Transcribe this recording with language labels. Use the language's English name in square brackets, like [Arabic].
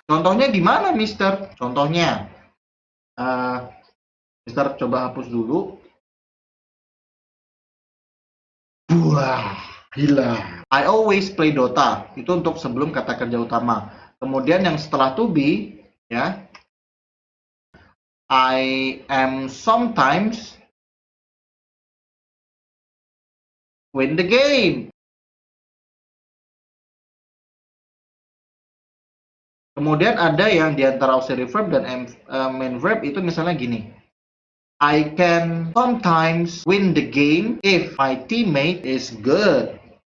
[Indonesian] Contohnya gimana, Mister? Contohnya, Mister coba hapus dulu. Wah, gila. [English] I always play Dota. [Indonesian] Itu untuk sebelum kata kerja utama. Kemudian yang setelah to be, ya. [English] I am sometimes win the game. [Indonesian] Kemudian ada yang di antara auxiliary verb dan main verb itu misalnya gini. [English] I can sometimes win the game if my teammate is good.